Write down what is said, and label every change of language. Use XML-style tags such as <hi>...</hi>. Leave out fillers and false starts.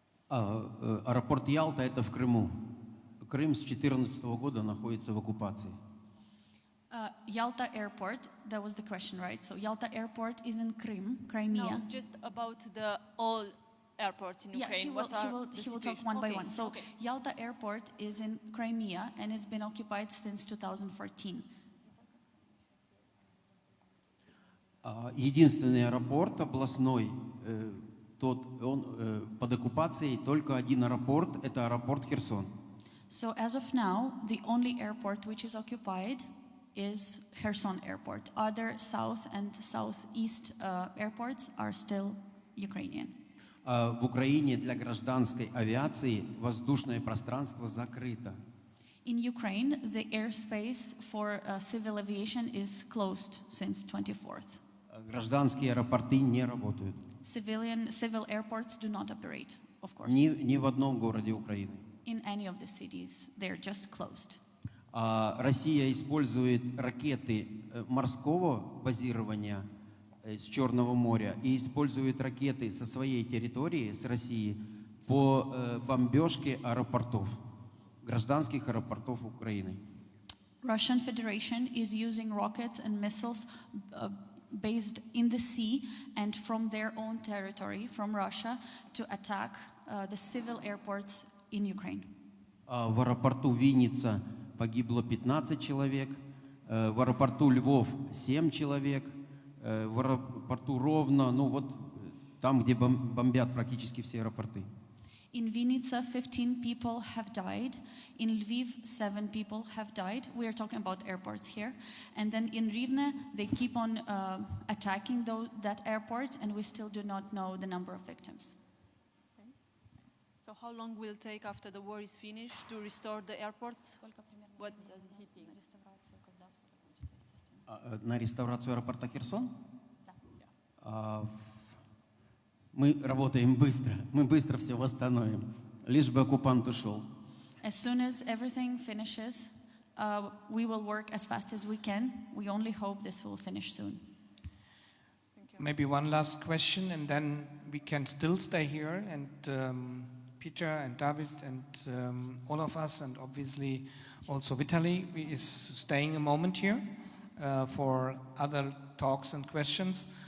<ru>Аэропорт Ялта – это в Крыму. Крым с 2014 года находится в оккупации.</ru> <en>Yalta Airport, that was the question, right? So Yalta Airport is in Crimea. No, just about the all airports in Ukraine. He will talk one by one. So Yalta Airport is in Crimea and it's been occupied since 2014.</en> <ru>Единственный аэропорт областной, под оккупацией только один аэропорт, это аэропорт Херсон.</ru> <en>So as of now, the only airport which is occupied is Kherson Airport. Other south and southeast airports are still Ukrainian.</en> <ru>В Украине для гражданской авиации воздушное пространство закрыто.</ru> <en>In Ukraine, the airspace for civil aviation is closed since 24th.</en> <ru>Гражданские аэропорты не работают.</ru> <en>Civil airports do not operate, of course.</en> <ru>Ни в одном городе Украины.</ru> <en>In any of the cities, they're just closed.</en> <ru>Россия использует ракеты морского базирования с Черного моря и использует ракеты со своей территории, с России, по бомбежке аэропортов, гражданских аэропортов Украины.</ru> <en>Russian Federation is using rockets and missiles based in the sea and from their own territory, from Russia, to attack the civil airports in Ukraine.</en> <ru>В аэропорту Винница погибло 15 человек, в аэропорту Львов 7 человек, в аэропорту Ровно, ну вот там, где бомбят практически все аэропорты.</ru> <en>In Vinica, 15 people have died. In Lviv, 7 people have died. We are talking about airports here. And then in Rivne, they keep on attacking that airport, and we still do not know the number of victims. So how long will it take after the war is finished to restore the airports? What does he think?</en> <ru>На реставрацию аэропорта Херсон? Мы работаем быстро, мы быстро все восстановим, лишь бы оккупант ушел.</ru> <en>As soon as everything finishes, we will work as fast as we can. We only hope this will finish soon. Maybe one last question, and then we can still stay here, and Peter and David and all of us, and obviously also Vitaly is staying a moment here for other talks and questions.</en>